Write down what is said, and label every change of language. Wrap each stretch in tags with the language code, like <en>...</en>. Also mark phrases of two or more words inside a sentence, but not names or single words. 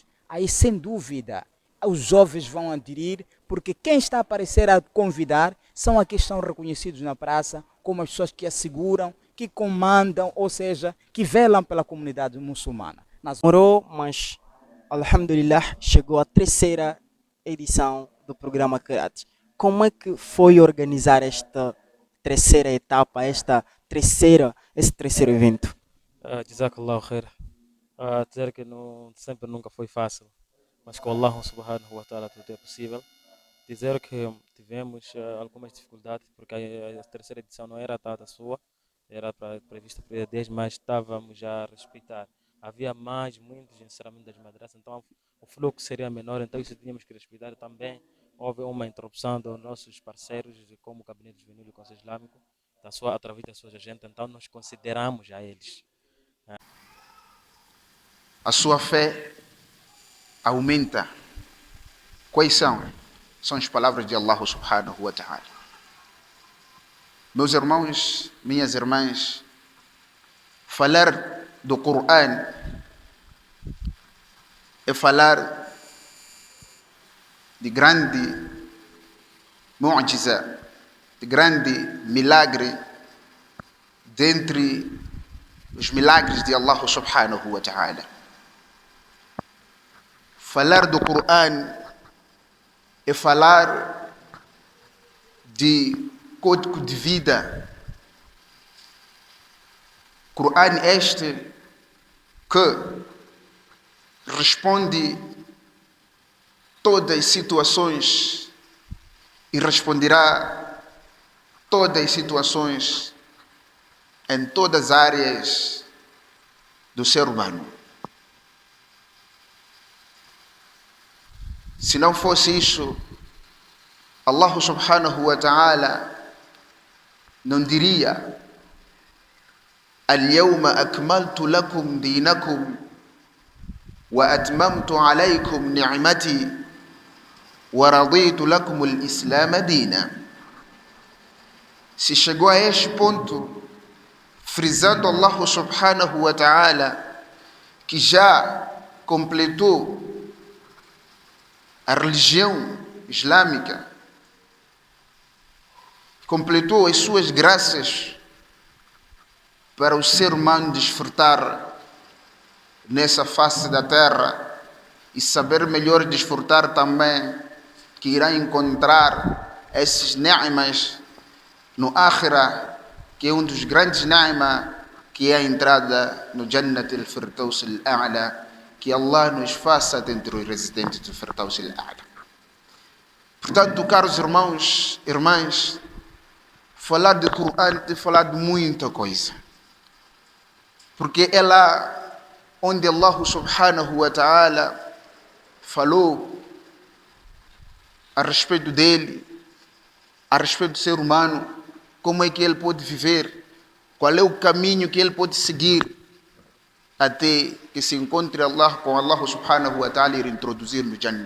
<pt>Aí, sem dúvida, os jovens vão aderir, porque quem está a aparecer a convidar são aqueles que são reconhecidos na praça, como as pessoas que asseguram, que comandam, ou seja, que velam pela comunidade muçulmana. Demorou, mas, alhamdulillah, chegou a terceira edição do programa Qiraat. Como é que foi organizar esta terceira etapa, esse terceiro evento?</pt> <ar>جزاك الله خير.</ar> <pt>Dizer que sempre nunca foi fácil, mas com</pt> <ar>الله سبحانه وتعالى</ar> <pt>tudo é possível. Dizer que tivemos algumas dificuldades, porque a terceira edição não era a data sua, era prevista para 10, mas estávamos a respeitar. Havia muitos encerramentos das madraças, então o fluxo seria menor, então isso tínhamos que respeitar também. Houve uma interrupção dos nossos parceiros, como o Gabinete Juvenil e o Conselho Islâmico, através das suas agendas, então nós consideramos a eles. A sua fé aumenta. Quais são? São as palavras de</pt> <ar>الله سبحانه وتعالى.</ar> <pt>Meus irmãos, minhas irmãs, falar do Coran é falar de grande mu'jiza, de grande milagre dentre os milagres de</pt> <ar>الله سبحانه وتعالى.</ar> <pt>Falar do Coran é falar de código de vida. Coran este que responde todas as situações e responderá todas as situações em todas as áreas do ser humano. Se não fosse isso,</pt> <ar>الله سبحانه وتعالى</ar> <pt>não diria:</pt> <ar>اليوم أكملت لكم دينكم وأتممت عليكم نعمتي ورضيت لكم الإسلام دينا.</ar> <pt>Se chegou a este ponto, frisando</pt> <ar>الله سبحانه وتعالى</ar> <pt>que já completou a religião islâmica, completou as suas graças para o ser humano desfrutar nessa face da terra e saber melhor desfrutar também, que irá encontrar esses ni'mas no Akhirah, que é um dos grandes ni'mas, que é a entrada no Jannat al-Firdaus al-A'la. Que Allah nos faça dentre os residentes do Firdaus al-A'la. Portanto, caros irmãos, irmãs, falar de Coran é falar de muita coisa, porque é lá onde</pt> <ar>الله سبحانه وتعالى</ar> <pt>falou a respeito dele, a respeito do ser humano, como é que ele pode viver, qual é o caminho que ele pode seguir, até que se encontre Allah com</pt> <ar>الله سبحانه وتعالى</ar> <pt>e introduzir no Jannah.</pt>